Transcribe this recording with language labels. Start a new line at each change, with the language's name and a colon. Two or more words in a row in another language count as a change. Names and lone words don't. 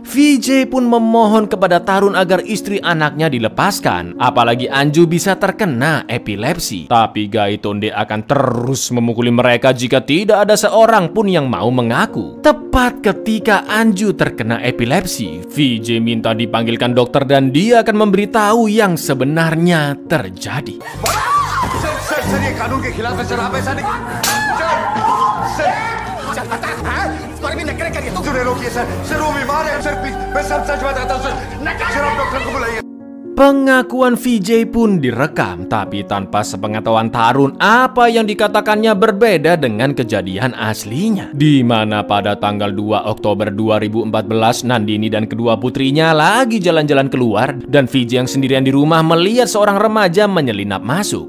Indonesian: VJ pun memohon kepada Tarun agar istri anaknya dilepaskan, apalagi Anju bisa terkena epilepsi. Tapi Gaitonde akan terus memukuli mereka jika tidak ada seorang pun yang mau mengaku. Tepat ketika Anju terkena epilepsi, VJ minta dipanggilkan dokter dan dia akan memberitahu yang sebenarnya terjadi.
Hindi: सर ये कानून के खिलाफ है सर, आप ऐसा नहीं सर रोकिए सर वो बीमार है सर, प्लीज मैं सब सच बताता हूँ सर आप डॉक्टर को बुलाइए।
Indonesian: Pengakuan VJ pun direkam, tapi tanpa sepengetahuan Tarun apa yang dikatakannya berbeda dengan kejadian aslinya. Di mana pada tanggal 2 Oktober 2014, Nandini dan kedua putrinya lagi jalan-jalan keluar dan VJ yang sendirian di rumah melihat seorang remaja menyelinap masuk.